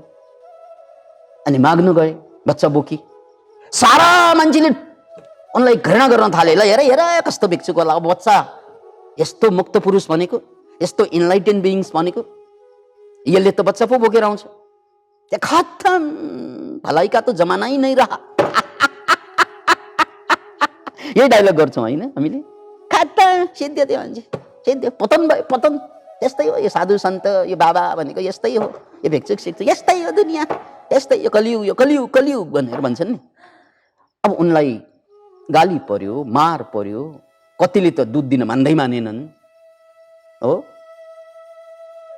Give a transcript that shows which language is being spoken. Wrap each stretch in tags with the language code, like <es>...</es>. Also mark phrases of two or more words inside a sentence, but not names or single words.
<ne>अनि माग्न गए, बच्चा बोकी। सारा मान्छेले उनलाई घृणा गर्न थाले। ल हेर हेर कस्तो भिक्षुक होला, अब बच्चा यस्तो मुक्त पुरुष भनेको, यस्तो</ne> <en>enlightened beings</en> <ne>भनेको, यसले त बच्चा पो बोकेर आउँछ। त्यहाँ खत्तम,</ne> <hi>भलाइ का तो जमाना ही नहीं रहा।</hi> <ne>यही डायलग गर्छौँ होइन हामीले? खत्तम, सिद्धियो त्यो मान्छे, सिद्धियो, पतन भयो, पतन। यस्तै हो यो साधु सन्त, यो बाबा भनेको यस्तै हो, यो भिक्षुक सिक्छु यस्तै हो, दुनियाँ यस्तै, यो कलियुग, यो कलियुग, कलियुग भनेर भन्छन् नि। अब उनलाई गाली पर्यो, मार पर्यो, कतिले त दुध दिन मान्दै मानेनन् हो।</ne>